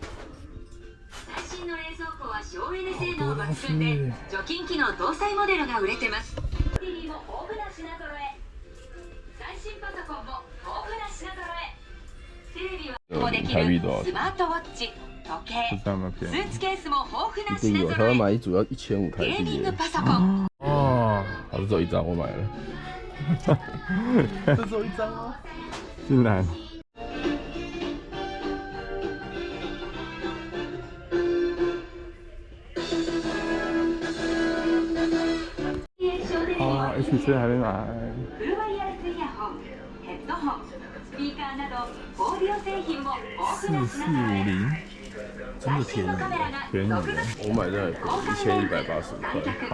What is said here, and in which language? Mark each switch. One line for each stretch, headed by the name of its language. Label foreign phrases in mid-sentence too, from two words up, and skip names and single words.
Japanese: 最新の冷蔵庫は省エネ性能抜群で除菌機能搭載モデルが売れてます。TV も豊富な品揃え。最新パソコンも豊富な品揃え。テレビはもできるスマートウォッチ、時計、スーツケースも豊富な品揃
Chinese: 他
Japanese: え。
Chinese: 买一组要1500台
Japanese: ゲーミン
Chinese: 币
Japanese: グ。パソコン。
Chinese: 还是只有1张，我买了。这只有1张吗？竟然。HC 还没买。
Japanese: フルワイヤレスイヤホン、ヘッドホン、スピーカーなどオーディオ製品も豊富な品揃え。
Chinese: 真的便宜，便宜。我买这1180块。